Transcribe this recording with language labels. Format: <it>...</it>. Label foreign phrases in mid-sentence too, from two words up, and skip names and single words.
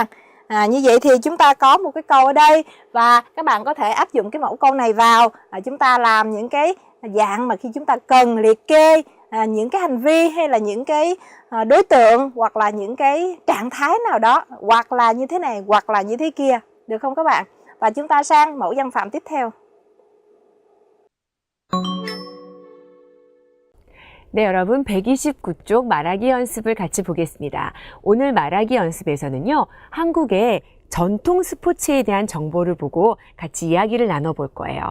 <vi>Như vậy thì chúng ta có một cái câu ở đây, và các bạn có thể áp dụng cái mẫu câu này vào chúng ta làm những cái dạng mà khi chúng ta cần liệt kê những cái hành vi, hay là những cái đối tượng, hoặc là những cái trạng thái nào đó, hoặc là như thế này, hoặc là như thế kia, được không các bạn? Và chúng ta sang mẫu văn phạm tiếp theo.</vi> <ko>네, 여러분 129쪽 말하기 연습을 같이 보겠습니다. 오늘 말하기 연습에서는요, 한국의 전통 스포츠에 대한 정보를 보고 같이 이야기를 나눠볼 거예요.</ko>